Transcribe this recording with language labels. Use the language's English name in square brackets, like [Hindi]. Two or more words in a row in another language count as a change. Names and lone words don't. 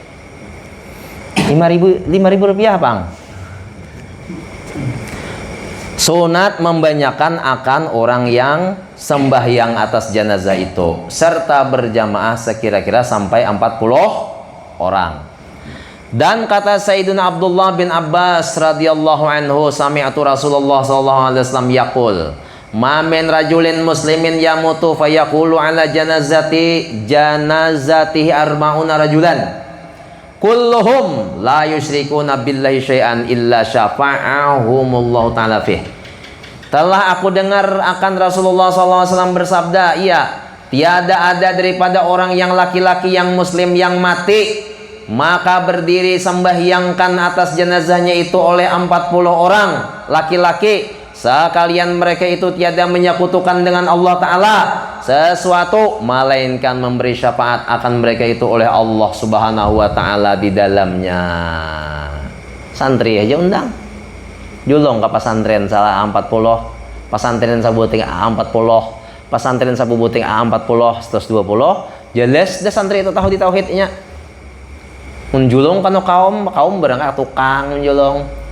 [Banjar] 5.000 rupiah bang. Sunat membanyakan akan orang yang sembahyang atas jenazah itu serta berjamaah sekira-kira sampai 40 orang. Dan kata [Arabic] Sayyidina Abdullah bin Abbas رضي الله عنه سمعت رسول الله صلى الله عليه وسلم يقول ما من رجل مسلم يموت فيقول على جنازته أربعون رجلا. كلهم لا يشركون بالله شيئا إلا شفعهم الله تعالى فيه." [Banjar] Telah aku dengar akan Rasulullah SAW bersabda, iya, tiada ada daripada orang yang laki-laki yang muslim yang mati, maka berdiri sembahyangkan atas jenazahnya itu oleh 40 orang laki-laki, sekalian mereka itu tiada menyekutukan dengan Allah Ta'ala sesuatu, melainkan memberi syafaat akan mereka itu oleh Allah Subhanahu wa Ta'ala di dalamnya. Santri aja undang julong ke pesantren salah 40, pesantren sabuting A40, pesantren sabubuting A40, 120, jelas dah santri itu tahu di tauhidnya. Menjulong kan kaum berangkat tukang menjulong.